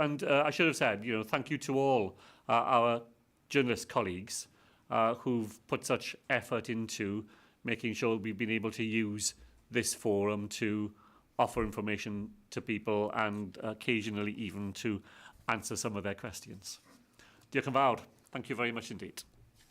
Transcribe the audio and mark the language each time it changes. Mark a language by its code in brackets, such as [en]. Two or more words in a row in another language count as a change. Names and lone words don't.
[en] And I should have said, thank you to all our journalist colleagues who've put such effort into making sure we've been able to use this forum to offer information to people and occasionally even to answer some of their questions. [cy] Diolch yn fawr. [en] Thank you very much indeed.